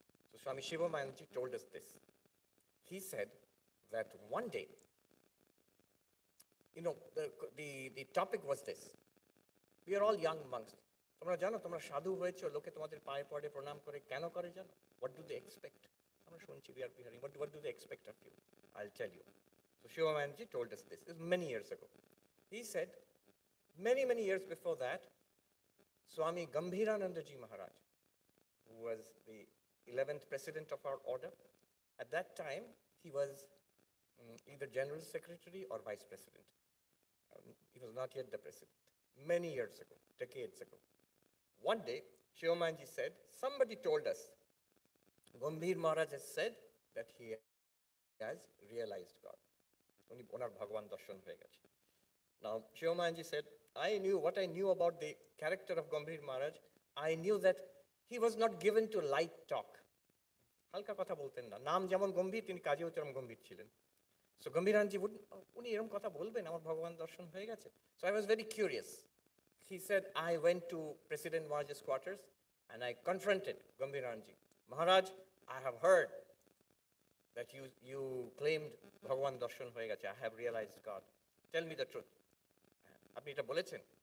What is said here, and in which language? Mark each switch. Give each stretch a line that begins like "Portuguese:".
English: So Swami Shivomayanandaji told us this. He said that one day, the topic was this. We are all young monks.
Bangla: তোমরা জানো তোমরা সাধু হয়েছো, লোকে তোমাদের পায়ে পড়ে প্রণাম করে, কেন করে জানো?
English: What do they expect?
Bangla: আমরা শুনছি,
English: we are hearing. What do they expect of you? I'll tell you. So Shivomayanandaji told us this. This was many years ago. He said, many years before that, Swami Gambhiranandaji Maharaj, who was the 11th president of our order, at that time, he was either general secretary or vice president. He was not yet the president. Many years ago, decades ago. One day, Shivomayanji said, somebody told us, Gambhir Maharaj has said that he has realized God.
Bangla: Onar Bhagavan darshan hoye geche.
English: Now, Shivomayanji said, what I knew about the character of Gambhir Maharaj, I knew that he was not given to light talk.
Bangla: হালকা কথা বলতেন না, নাম যেমন গম্ভীর তিনি কাজেও তেমন গম্ভীর ছিলেন। সো গম্ভীরানজি উনি এরকম কথা বলবেন, আমার ভগবান দর্শন হয়ে গেছে।
English: So I was very curious. He said, I went to President Maharaj's quarters and I confronted Gambhiranji. Maharaj, I have heard that you claimed
Bangla: Bhagavan darshan hoye geche.
English: I have realized God. Tell me the truth.
Bangla: Apni eta bolechen?